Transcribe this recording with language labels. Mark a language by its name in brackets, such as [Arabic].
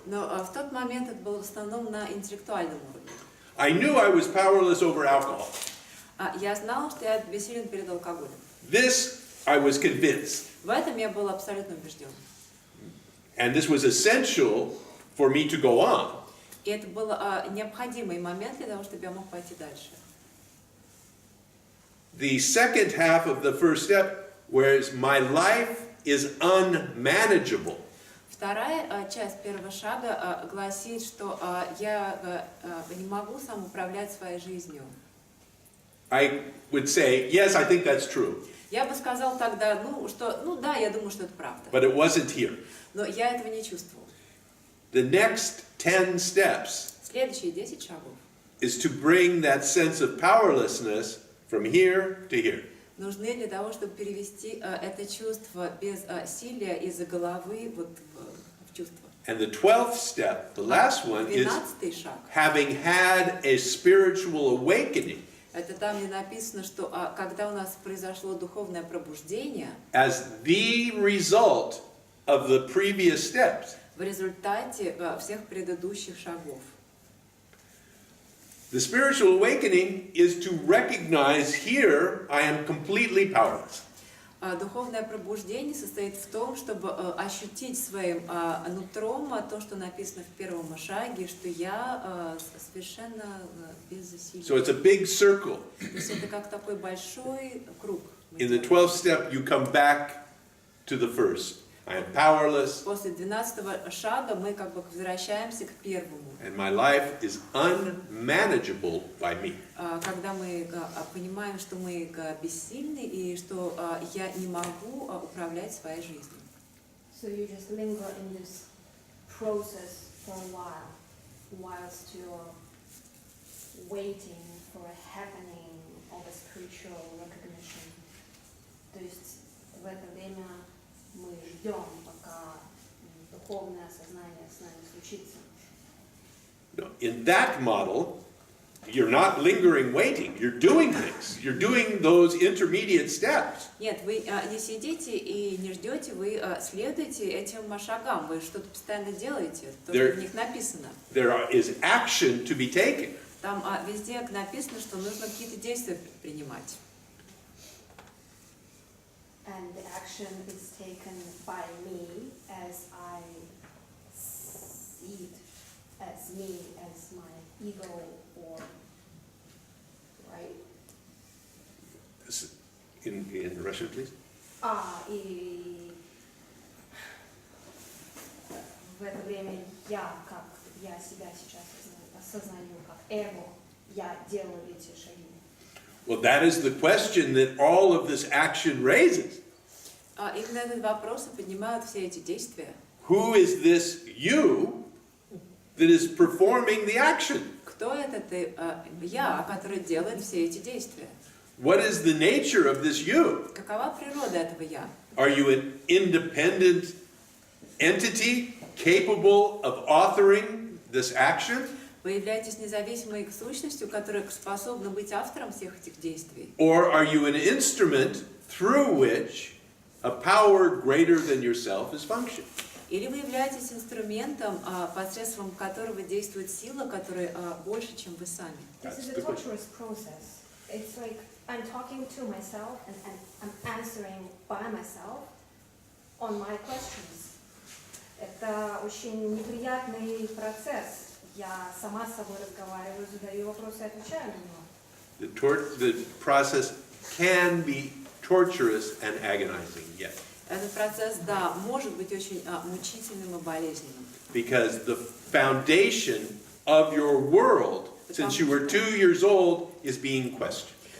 [Russian] Но в тот момент это было в основном на интеллектуальном уровне. [English] I knew I was powerless over alcohol. [Russian] Я знал, что я бессилен перед алкоголем. [English] This I was convinced. [Russian] В этом я был абсолютно убежден. [English] And this was essential for me to go on. [Russian] И это был необходимый момент для того, чтобы я мог пойти дальше. [English] The second half of the first step, whereas my life is unmanageable. [Russian] Вторая часть первого шага гласит, что я не могу сам управлять своей жизнью. [English] I would say, yes, I think that's true. [Russian] Я бы сказал тогда, да, я думаю, что это правда. [English] But it wasn't here. [Russian] Но я этого не чувствовал. [English] The next 10 steps [Russian] Следующие 10 шагов [English] is to bring that sense of powerlessness from here to here. [Russian] нужны для того, чтобы перевести это чувство безсилия из головы в чувство. [English] And the 12th step, the last one, is [Russian] 12-й шаг. [English] having had a spiritual awakening [Russian] Это там, где написано, что когда у нас произошло духовное пробуждение, [English] as the result of the previous steps. [Russian] в результате всех предыдущих шагов. [English] The spiritual awakening is to recognize here I am completely powerless. [Russian] Духовное пробуждение состоит в том, чтобы ощутить своим нутром то, что написано в первом шаге, что я совершенно безсилен. [English] So it's a big circle. [Russian] То есть это как такой большой круг. [English] In the 12th step, you come back to the first. I am powerless, [Russian] После 12-го шага мы как бы возвращаемся к первому. [English] and my life is unmanageable by me. [Russian] Когда мы понимаем, что мы бессильны и что я не могу управлять своей жизнью. [English] So you just linger in this process for a while, whilst you're waiting for a happening of a spiritual recognition. [Russian] То есть в это время мы ждем, пока духовное осознание с нами случится. [English] No, in that model, you're not lingering waiting. You're doing things. You're doing those intermediate steps. [Russian] Нет, вы не сидите и не ждете, вы следуете этим шагам, вы что-то постоянно делаете, то, что в них написано. [English] There is action to be taken. [Russian] Там везде написано, что нужно какие-то действия предпринимать. [English] And the action is taken by me as I see it, as me, as my ego, or, right? In Russian, please. [Russian] И в это время я, как я себя сейчас осознаю, как эго, я делаю эти шаги. [English] Well, that is the question that all of this action raises. [Russian] Именно этот вопрос и поднимают все эти действия. [English] Who is this you that is performing the action? [Russian] Кто это я, который делает все эти действия? [English] What is the nature of this you? [Russian] Какова природа этого я? [English] Are you an independent entity capable of authoring this action? [Russian] Вы являетесь независимой сущностью, которая способна быть автором всех этих действий? [English] Or are you an instrument through which a power greater than yourself is functioning? [Russian] Или вы являетесь инструментом, посредством которого действует сила, которая больше, чем вы сами? [English] This is a torturous process. It's like I'm talking to myself and I'm answering by myself on my questions. [Russian] Это очень неприятный процесс. Я сама с собой разговариваю, задаю вопросы и отвечаю на него. [English] The process can be torturous and agonizing, yes. [Russian] Этот процесс, да, может быть очень мучительным и болезненным. [English] Because the foundation of your world, since you were 2 years old, is being questioned.